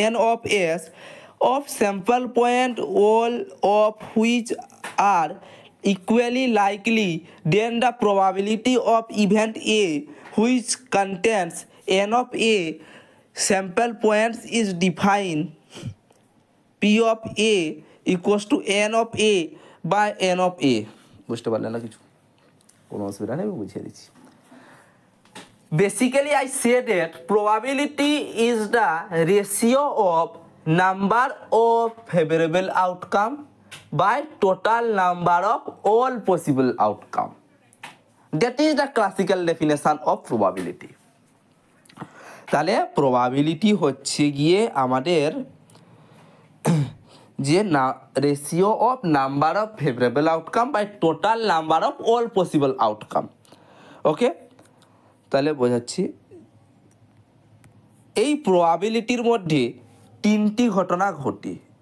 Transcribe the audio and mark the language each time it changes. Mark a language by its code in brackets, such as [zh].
[en] of S of sample point, all of which are equally likely, then the probability of event A which contains n of A sample points is defined P of A equals to n of A by n of A। [bn] বুঝতে পারলেন না কিছু, কোনো অসুবিধা নেই, বুঝিয়ে দিচ্ছি। [en] Basically I say that probability is the ratio of number of favorable outcome by total number of all possible outcome. That is the classical definition of probability. [bn] তাহলে probability হচ্ছে গিয়ে আমাদের যে [en] Ratio of number of favourable outcome by total number of all possible outcome. [bn] ওকে, তাহলে বোঝাচ্ছি এই প্রবাবিলিটির মধ্যে তিনটি ঘটনা ঘটে।